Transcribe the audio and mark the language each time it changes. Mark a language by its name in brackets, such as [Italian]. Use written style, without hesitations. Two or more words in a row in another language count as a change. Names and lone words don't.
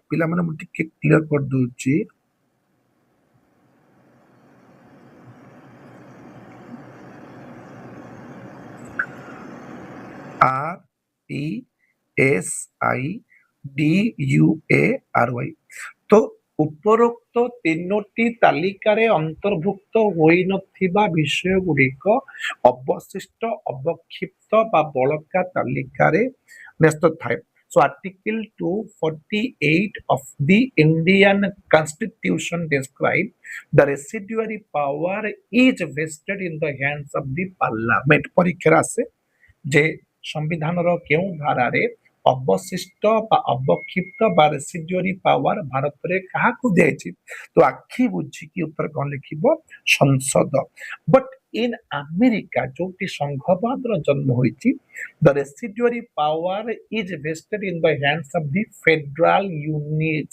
[Odia] ପିଲାମାନେ ମୁଁ ଟିକେ କ୍ଲିୟର କରିଦଉଛି। RESIDUARY। তো ଉପରୋକ୍ତ ତିନୋଟି ତାଲିକାରେ ଅନ୍ତର୍ଭୁକ୍ତ ହୋଇନଥିବା ବିଷୟ ଗୁଡ଼ିକ ଅବଶିଷ୍ଟ, ଅବକ୍ଷିପ୍ତ ବା ବଳକା ତାଲିକାରେ ନ୍ୟସ୍ତ ଥାଏ। [English] So Article 248 of the Indian Constitution describes the residuary power is vested in the hands of the Parliament. [Odia] ପରୀକ୍ଷାରେ ଆସେ ଯେ ସମ୍ବିଧାନର କେଉଁ ଧାରାରେ ଅବଶିଷ୍ଟ ବା ଅବକ୍ଷିପ୍ତ ବା [English] residuary power [Odia] ଭାରତରେ କାହାକୁ ଦିଆଯାଇଛି? ତ ଆଖି ବୁଝିକି ଉତ୍ତର କଣ ଲେଖିବ? ସଂସଦ। [English] but in America [Odia] ଯୋଉଠି ସଂଘବାଦର ଜନ୍ମ ହୋଇଛି, [English] the residuary power is vested in the hands of the federal units.